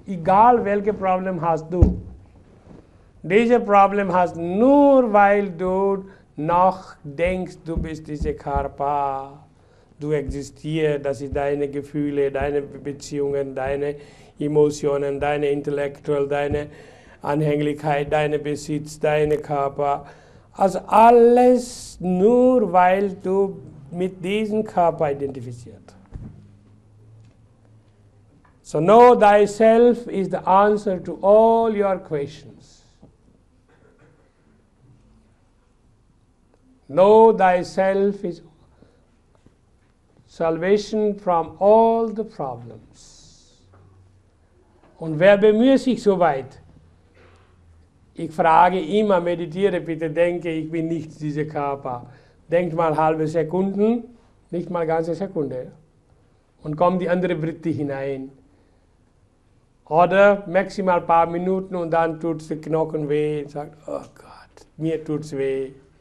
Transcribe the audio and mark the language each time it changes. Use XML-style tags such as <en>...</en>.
<de>Egal, welche Problem hast du. Diese Problem hast nur, weil du noch denkst du bist dieser Körper, du existierst, das sind deine Gefühle, deine Beziehungen, deine Emotionen, deine Intellektuelle, deine Anhänglichkeit, deine Besitz, deine Körper. Also alles nur, weil du mit diesem Körper identifizierst.</de> <en>So know thyself is the answer to all your questions. Know thyself is salvation from all the problems.</en> <de>Und wer bemüht sich so weit? Ich frage immer, meditiere bitte, denke, ich bin nicht dieser Körper. Denkt mal halbe Sekunden, nicht mal ganze Sekunde. Und kommt die andere Vritti hinein. Oder maximal ein paar Minuten und dann tut es die Knochen weh und sagt, oh Gott, mir tut es weh.</de>